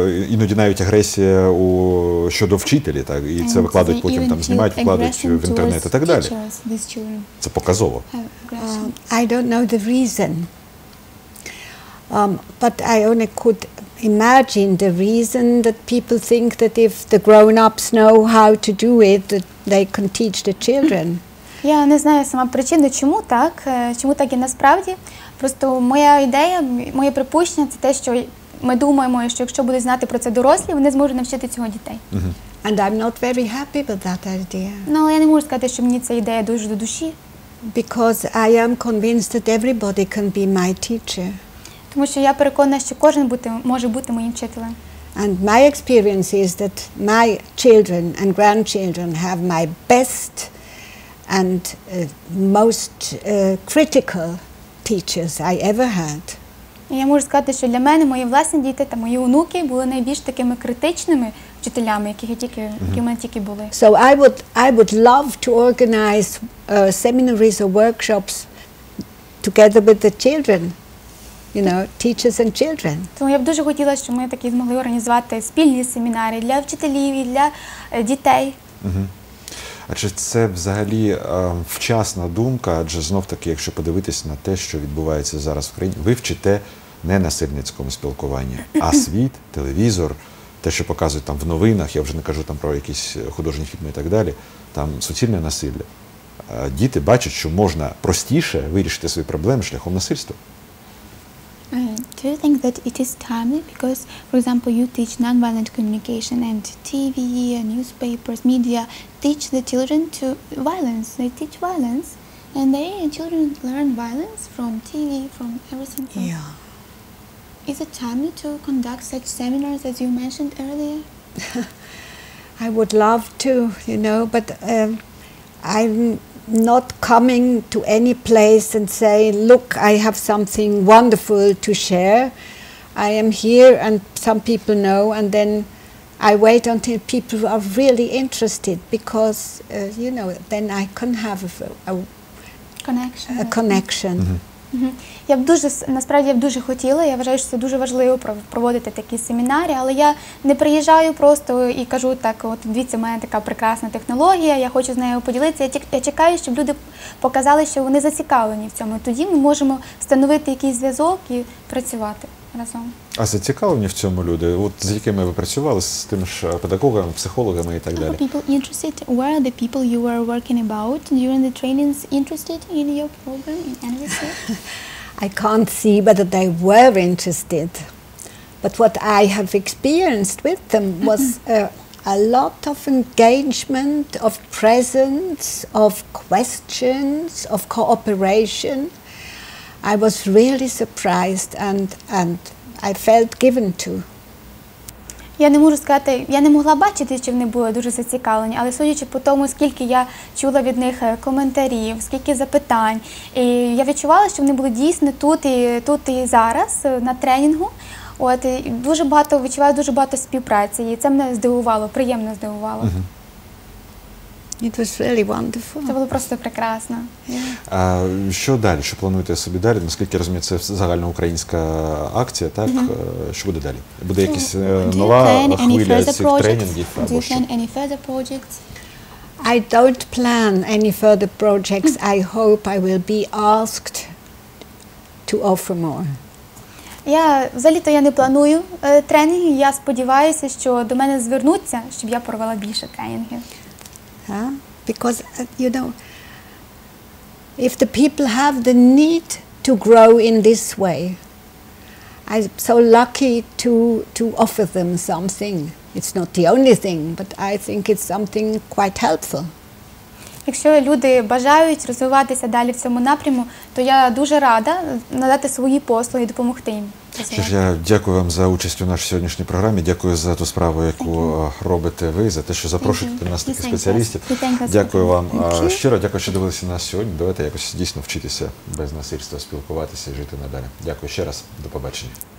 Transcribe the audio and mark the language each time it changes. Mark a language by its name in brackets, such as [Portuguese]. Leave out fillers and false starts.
[Ukrainian] Іноді навіть агресія щодо вчителів, так, і це викладають потім, там знімають, викладають в інтернет і так далі. Це показово. [English] I don't know the reason, but I only could imagine the reason that people think that if the grown-ups know how to do it, that they can teach the children. [Ukrainian] Я не знаю сама причину, чому так і насправді. Просто моя ідея, моє припущення – це те, що ми думаємо, що якщо будуть знати про це дорослі, вони зможуть навчити цього дітей. [English] And I'm not very happy with that idea. [Ukrainian] Ну, але я не можу сказати, що мені ця ідея дуже до душі. [English] Because I am convinced that everybody can be my teacher. [Ukrainian] Тому що я переконана, що кожен може бути моїм вчителем. [English] And my experience is that my children and grandchildren have my best and most critical teachers I ever had. [Ukrainian] І я можу сказати, що для мене мої власні діти та мої онуки були найбільш такими критичними вчителями, які в мене тільки були. [English] So I would love to organize seminaries or workshops together with the children, you know, teachers and children. [Ukrainian] Тому я б дуже хотіла, щоб ми такі змогли організувати спільні семінари для вчителів і для дітей. Адже це взагалі вчасна думка, адже знов-таки, якщо подивитись на те, що відбувається зараз в країні, ви вчите не насильницькому спілкуванню, а світ, телевізор, те, що показують там в новинах, я вже не кажу там про якісь художні фільми і так далі, там суцільне насилля. Діти бачать, що можна простіше вирішити свої проблеми шляхом насильства. [English] Do you think that it is timely? Because, for example, you teach nonviolent communication and TV, newspapers, media teach the children to violence. They teach violence, and children learn violence from TV, from everything. Yeah. Is it timely to conduct such seminars as you mentioned earlier? I would love to, you know, but I'm not coming to any place and say, look, I have something wonderful to share. I am here and some people know, and then I wait until people are really interested because, you know, then I can have a connection. [Ukrainian] Насправді я б дуже хотіла, я вважаю, що це дуже важливо проводити такі семінари, але я не приїжджаю просто і кажу так, от дивіться, в мене така прекрасна технологія, я хочу з нею поділитися. Я чекаю, щоб люди показали, що вони зацікавлені в цьому. Тоді ми можемо встановити якийсь зв'язок і працювати разом. А зацікавлені в цьому люди? От з якими ви працювали, з тими ж педагогами, психологами і так далі? [English] Are people interested? Where are the people you were working about during the trainings interested in your program, in NVC? I can't see whether they were interested, but what I have experienced with them was a lot of engagement, of presence, of questions, of cooperation. I was really surprised and I felt given to. [Ukrainian] Я не можу сказати, я не могла бачити, чи вони були дуже зацікавлені, але судячи по тому, скільки я чула від них коментарів, скільки запитань, і я відчувала, що вони були дійсно тут і зараз, на тренінгу. От, і відчуваю дуже багато співпраці, і це мене здивувало, приємно здивувало. [English] It was really wonderful. [Ukrainian] Це було просто прекрасно. А що далі? Що плануєте собі далі? Наскільки я розумію, це загальноукраїнська акція, так? Що буде далі? Буде якась нова хвиля цих тренінгів? [English] Do you plan any further projects? I don't plan any further projects. I hope I will be asked to offer more. [Ukrainian] Взагалі-то я не планую тренінгів, я сподіваюся, що до мене звернуться, щоб я провела більше тренінгів. [English] Because, you know, if the people have the need to grow in this way, I'm so lucky to offer them something. It's not the only thing, but I think it's something quite helpful. [Ukrainian] Якщо люди бажають розвиватися далі в цьому напряму, то я дуже рада надати свої послуги і допомогти їм. Що ж, я дякую вам за участь у нашій сьогоднішній програмі, дякую за ту справу, яку робите ви, за те, що запрошуєте нас таких спеціалістів. Дякую вам щиро, дякую, що дивилися нас сьогодні. Давайте якось дійсно вчитися без насильства, спілкуватися і жити надалі. Дякую ще раз, до побачення.